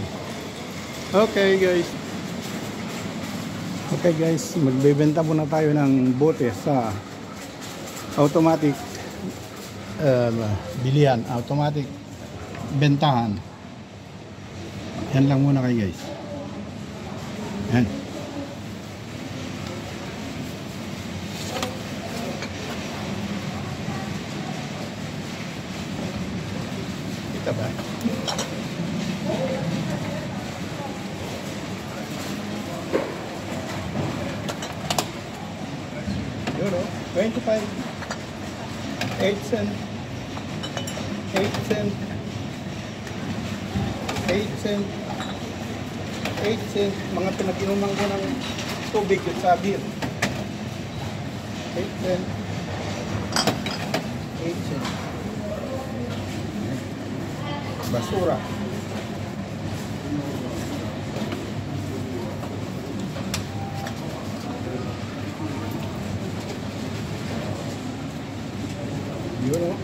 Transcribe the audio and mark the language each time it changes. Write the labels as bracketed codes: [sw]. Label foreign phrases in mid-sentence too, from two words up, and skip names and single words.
[tl] Okay guys, magbebenta muna tayo ng bote sa automatic bilihan, automatic bentahan. Yan lang muna kayo guys. Yan. Ba? [en] Euro 25 8 cent 8 cent [tl] 8 cent 8 cent mga pinag-inuman ko ng tubig at sabir 8 cent 8 cent basura. Yun o.